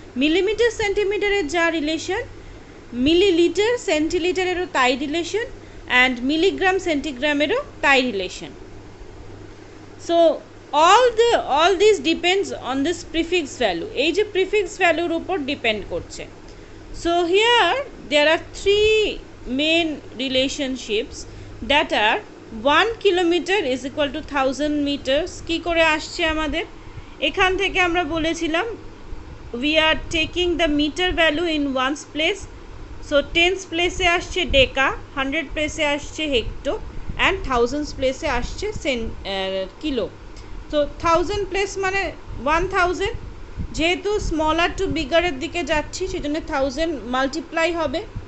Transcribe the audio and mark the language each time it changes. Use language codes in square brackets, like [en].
[bn] Millimetre সেন্টিমিটারের যা relation, millilitre সেন্টিলিটারেরও তাই relation, and milligram সেন্টিগ্রামেরও তাই relation. [en] So all this depends on this prefix value. [bn] এই যে প্রিফিক্স ভ্যালুর উপর ডিপেন্ড করছে। [en] So here there are three main relationships that are 1 kilometer is equal to 1000 meters. [bn] কি করে আসছে আমাদের? এখান থেকে আমরা বলেছিলাম [en] we are taking the meter value in ones place. [bn] So tens place এ আসছে ডেকা, 100 place এ আসছে হেক্টো, and thousands place এ আসছে কিলো। তো 1000 প্লেস মানে 1000, যেহেতু স্মলার টু বিগারের দিকে যাচ্ছি সেজন্য 1000 মাল্টিপ্লাই হবে।